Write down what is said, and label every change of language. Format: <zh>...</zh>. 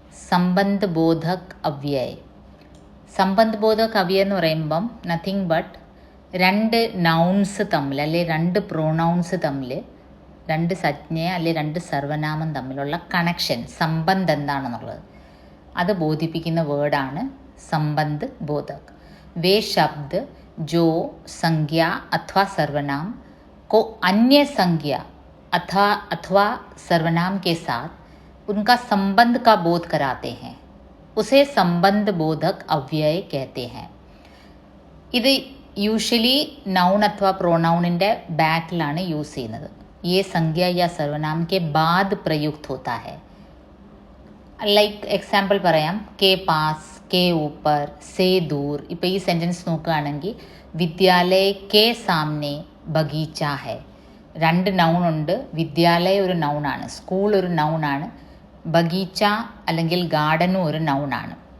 <ml>സംബന്ധ ബോധക് അവ്യയ. സംബന്ധ ബോധക് അവ്യയ എന്ന് പറയുമ്പം</ml> <en>nothing but</en> <ml>രണ്ട് നൗൺസ് തമ്മിൽ അല്ലെ രണ്ട് പ്രൊനൗൺസ് തമ്മിൽ രണ്ട് സജ്ഞ അല്ലെ രണ്ട് സർവനാമം തമ്മിലുള്ള കണക്ഷൻ സംബന്ധം എന്താണെന്നുള്ളത് അത് ബോധിപ്പിക്കുന്ന വേർഡാണ് संबंध बोधक।</ml> <hi>वे शब्द जो संज्ञा अथवा सर्वनाम को अन्य संज्ञा अथवा सर्वनाम के साथ उनका संबंध का बोध कराते हैं उसे संबंध बोधक अव्यय कहते हैं।</hi> <ml>ഇത് യൂഷ്വലി നൗൺ അഥവാ പ്രോനൗണിൻ്റെ ബാക്കിലാണ് യൂസ് ചെയ്യുന്നത്.</ml> <hi>ये संज्ञा या सर्वनाम के बाद प्रयुक्त होता है।</hi> <ml>ലൈക്ക് എക്സാമ്പിൾ പറയാം, കെ പാസ്, കെ ഊപ്പർ, സേ ദൂർ. ഇപ്പോൾ ഈ സെൻറ്റൻസ് നോക്കുകയാണെങ്കിൽ</ml> <hi>വിദ്യാലയ കെ സാമനെ ബഗീച്ച ഹെ.</hi> <ml>രണ്ട് നൗണുണ്ട്. വിദ്യാലയ ഒരു നൗണാണ്, സ്കൂൾ ഒരു നൗണാണ്, ബഗീച്ച അല്ലെങ്കിൽ ഗാർഡനും ഒരു നൗണാണ്.</ml>